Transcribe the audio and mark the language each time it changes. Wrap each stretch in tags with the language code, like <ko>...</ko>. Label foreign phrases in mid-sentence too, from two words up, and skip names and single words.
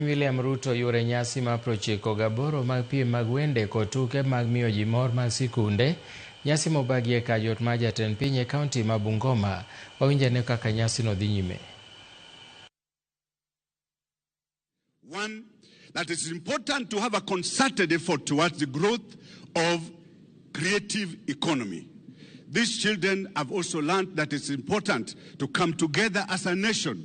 <luo>William Ruto yore nyasi ma prochiko gaboro mag piem mag wende kod tuke mag miyo ji mor mag sikunde. Nyasi mobagie kajot ma jatend piny e kaunti ma Bungoma. Wawinjane kaka nyasi no dhi nyime.</luo> <en>One, that it is important to have a concerted effort towards the growth of creative economy. These children have also learned that it's important to come together as a nation.</en>